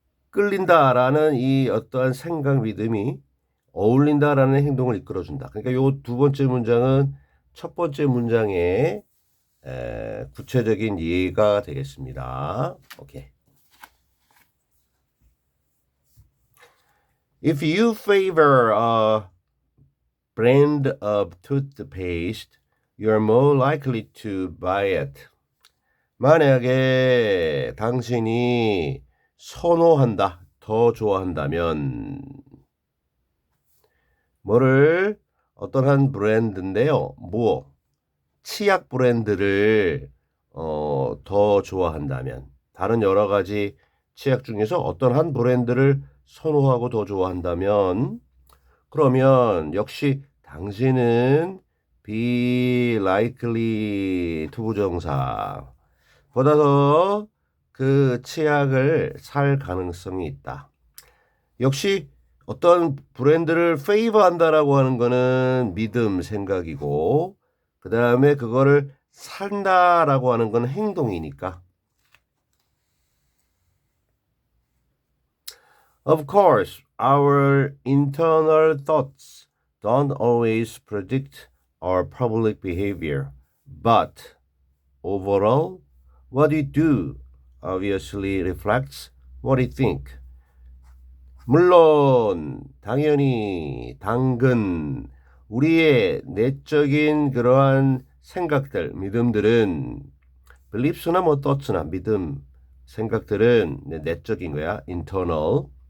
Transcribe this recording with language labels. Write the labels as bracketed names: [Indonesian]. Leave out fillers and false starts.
[Korean] 끌린다라는 이 어떠한 생각, 믿음이 어울린다라는 행동을 이끌어준다. 그러니까 요 두 번째 문장은 첫 번째 문장의 구체적인 예가 되겠습니다. 오케이. [English] If you favor a brand of toothpaste, you're more likely to buy it. [Korean] 만약에 당신이 선호한다, 더 좋아한다면 뭐를 어떤 한 브랜드인데요. 뭐 치약 브랜드를 더 좋아한다면 다른 여러 가지 치약 중에서 어떤 한 브랜드를 선호하고 더 좋아한다면 그러면 역시 당신은 be likely 투부정사 보다 더 그 치약을 살 가능성이 있다. 역시 어떤 브랜드를 페이버한다라고 하는 거는 믿음, 생각이고 그 다음에 그거를 산다라고 하는 건 행동이니까. [English] Of course, our internal thoughts don't always predict our public behavior, but overall, what we do obviously reflects what we think. [Korean] 물론 당연히 당근 우리의 내적인 그러한 생각들, 믿음들은 beliefs나 뭐 thoughts나 믿음, 생각들은 내적인 거야. [English] internal.